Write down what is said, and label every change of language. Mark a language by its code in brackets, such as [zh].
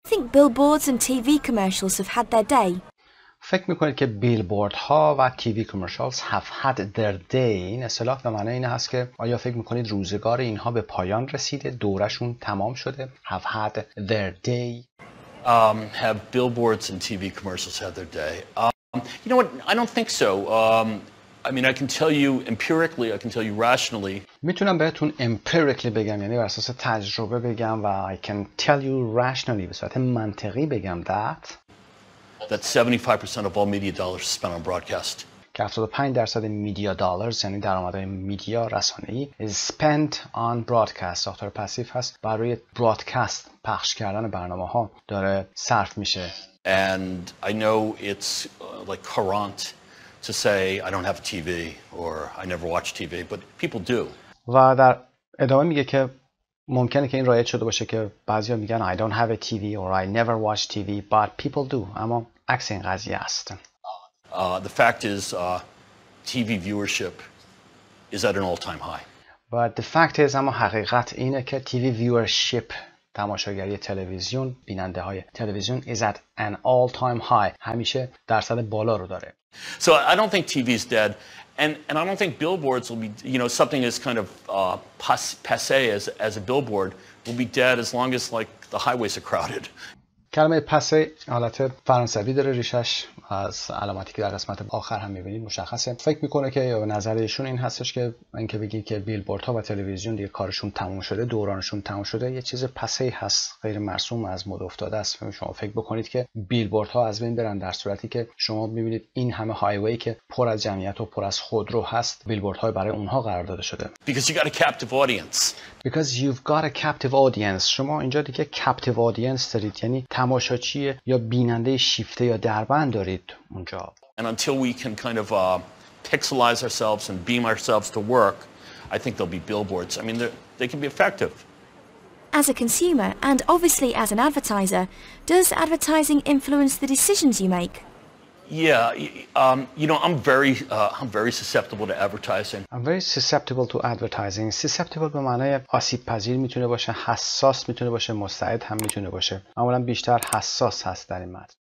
[en] think billboards and TV commercials have had their day? [fa] فکر میکنید که بیلبورد ها و تیوی کامرشالز [en] have had their day [fa] این اصطلاح به معنی این هست که آیا فکر میکنید روزگار اینها به پایان رسیده دورشون تمام شده have had their day [en] Have billboards and TV commercials had their day? You know what? I don't think so. I mean, I can tell you empirically, I can tell you rationally. [fa] میتونم بهتون empirically بگم یعنی بر اساس تجربه بگم و [en] I can tell you rationally [fa] به صورت منطقی بگم [en] that 75% of all media dollars is spent on broadcast. [fa] که 75% میدیا دلارز یعنی درآمدهای میدیا رسانه‌ای [en] is spent on broadcast [fa] ساختار پسیو هست برای broadcast پخش کردن برنامه‌ها داره صرف میشه. [en] And I know it's like courant to say I don't have a TV or I never watch TV, but people do. [fa] و در ادامه میگه که ممکنه که این رایج شده باشه که بعضیا میگن [en] I don't have a TV or I never watch TV but people do [fa] اما عکس این قضیه است. [en] The fact is TV viewership is at an all-time high. But the fact is [fa] اما حقیقت اینه که [en] TV viewership [fa] تماشاگری تلویزیون بیننده های تلویزیون [en] is at an all-time high [fa] همیشه درصد بالا رو داره. [en] So I don't think TV is dead and I don't think billboards will be, you know, something as kind of passé as a billboard will be dead as long as like the highways are crowded. [fa] کلمه پسه حالت فرانسوی داره ریشش از علامتی که در قسمت آخر هم می‌بینید مشخصه. فکر میکنه که نظریشون این هستش که اینکه بگی که بیلبوردها و تلویزیون دیگه کارشون تموم شده دورانشون تموم شده یه چیز پسه هست غیر مرسوم از مد افتاده است. شما فکر بکنید که بیلبوردها از بین برن در صورتی که شما می‌بینید این همه هایوی که پر از جمعیت و پر از خودرو هست بیلبوردها برای اونها قرار داده شده. [en] Because you got a captive audience. Because you've got a captive audience. [fa] شما اینجا دیگه [en] captive audience [fa] دارید یعنی تماشاچی یا بیننده شیفته یا دربند دارید اونجا. [en] And until we can kind of pixelize ourselves and beam ourselves to work, I think there'll be billboards. I mean, they can be effective. As a consumer and obviously as an advertiser, does advertising influence the decisions you make? Yeah, you know, I'm very susceptible to advertising. I'm very susceptible to advertising. [fa] Susceptible به معنای آسیب پذیر میتونه باشه، حساس میتونه باشه، مستعد هم میتونه باشه. معمولا بیشتر حساس هست در این متن.